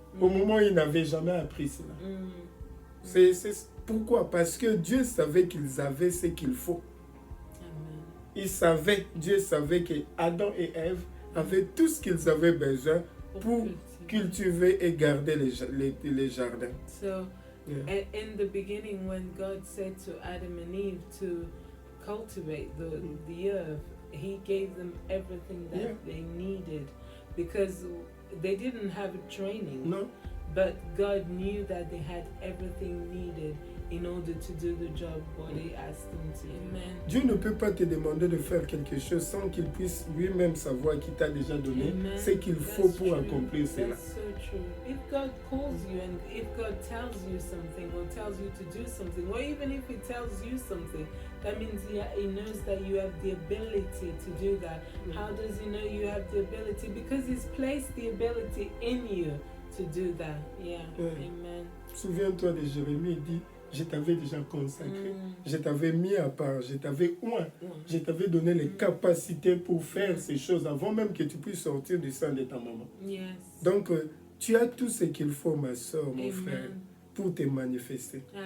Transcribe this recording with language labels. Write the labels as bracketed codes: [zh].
[fr] Au moment où ils n'avaient jamais appris cela. C'est pourquoi? Parce que Dieu savait qu'ils avaient ce qu'il faut. Dieu savait que Adam et Ève avaient tout ce qu'ils avaient besoin pour cultiver et garder les jardins. [en] In the beginning, when God said to Adam and Eve to cultivate the earth, He gave them everything that they needed, because they didn't have a training. No. But God knew that they had everything needed in order to do the job what He asked them to. Amen. [fr] Dieu ne peut pas te demander de faire quelque chose sans qu'il puisse lui-même savoir qu'il t'a déjà donné ce qu'il faut pour accomplir cela. [en] That's so true. If God calls you and if God tells you something or tells you to do something, or even if He tells you something, that means He knows that you have the ability to do that. How does He know you have the ability? Because He's placed the ability in you to do that. Amen. [fr] Souviens-toi de Jérémie, il dit, je t'avais déjà consacré, je t'avais mis à part, je t'avais oint, je t'avais donné les capacités pour faire ces choses avant même que tu puisses sortir du sein de ta maman. Donc, tu as tout ce qu'il faut, ma soeur, mon frère, pour te manifester.